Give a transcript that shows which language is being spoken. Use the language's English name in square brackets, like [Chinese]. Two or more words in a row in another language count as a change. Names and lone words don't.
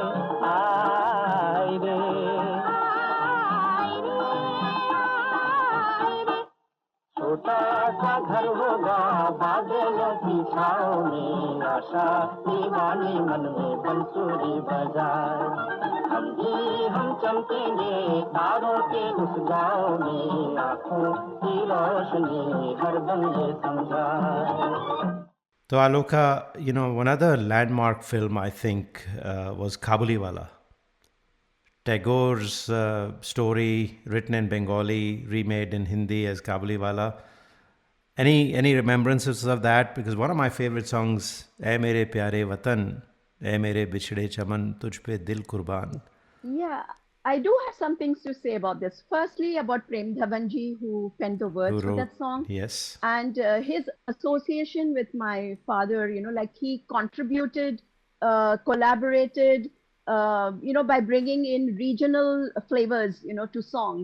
[Hindi] आई रे छोटा सा घर होगा बादलों की छाँव में आशा दीवानी मन में बंसुरी बजाए हम चमकेंगे तारों के उस गाँव में आँखों की रोशनी हरदम ये समझाए [English] So Aloka, you know, one other landmark film I think was Kabuliwala. Tagore's story, written in Bengali, remade in Hindi as Kabuliwala. Any remembrances of that? Because one of my favorite songs, [Hindi] "ऐ मेरे प्यारे वतन, ऐ मेरे बिछड़े चमन, तुझ पे दिल कुर्बान." [English] Yeah, I do have some things to say about this. Firstly, about Prem Dhawanji, who penned the Who words for wrote? that song, Yes. and his association with my father, you know, like he contributed, collaborated, by bringing in regional flavors, to songs.